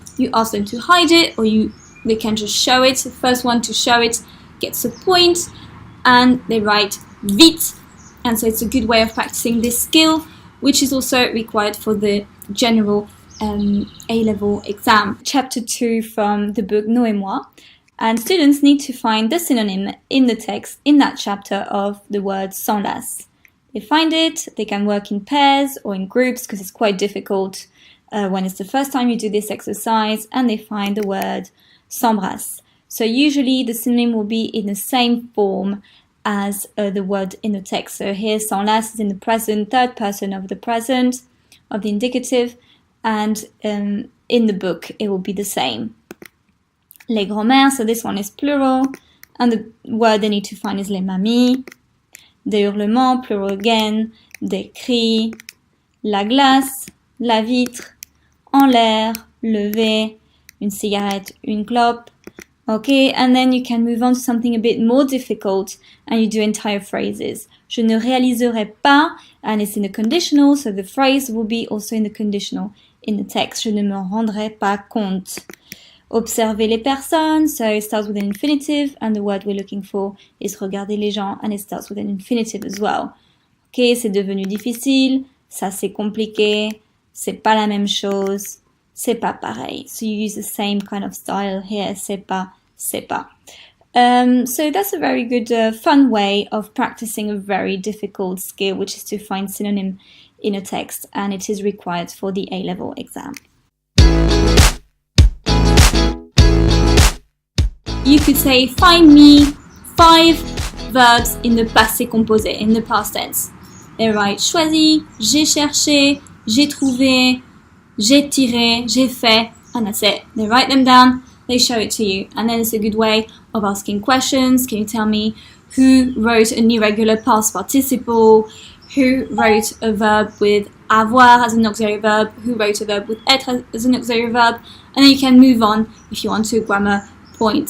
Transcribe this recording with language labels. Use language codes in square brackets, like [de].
[en] You ask them to hide it or they can just show it. The first one to show it gets a point and they write vite. And so it's a good way of practicing this skill, which is also required for the general A-level exam. Chapter 2 from the book Nous et moi. And students need to find the synonym in the text in that chapter of the word s'enlace. They find it, they can work in pairs or in groups because it's quite difficult when it's the first time you do this exercise, and they find the word s'embrasse. So usually the synonym will be in the same form as the word in the text. So here s'enlace is in the present, third person of the present, of the indicative, and in the book it will be the same. [fr] Les grands-mères, [en] so this one is plural, and the word they need to find is [fr] les mamies. Des hurlements, [en] plural again, [fr] des cris, la glace, la vitre, en l'air, lever, une cigarette, une clope. [en] Okay, and then you can move on to something a bit more difficult and you do entire phrases. [fr] Je ne réaliserai pas, [en] and it's in the conditional, so the phrase will be also in the conditional in the text. [fr] Je ne me rendrai pas compte. Observer les personnes, [en] so it starts with an infinitive and the word we're looking for is [fr] regarder les gens [en] and it starts with an infinitive as well. [fr] Okay, c'est devenu difficile, ça c'est compliqué, c'est pas la même chose, c'est pas pareil. [en] So you use the same kind of style here, [fr] c'est pas. [en] So that's a very good fun way of practicing a very difficult skill, which is to find synonym in a text, and it is required for the A-level exam. You could say, find me 5 verbs in the passé composé, in the past tense. They write [fr] choisi, j'ai cherché, j'ai trouvé, j'ai tiré, j'ai fait, [en] and that's it. They write them down, they show it to you, and then it's a good way of asking questions. Can you tell me who wrote an irregular past participle? Who wrote a verb with avoir as an auxiliary verb? Who wrote a verb with être as an auxiliary verb? And then you can move on if you want to a grammar point.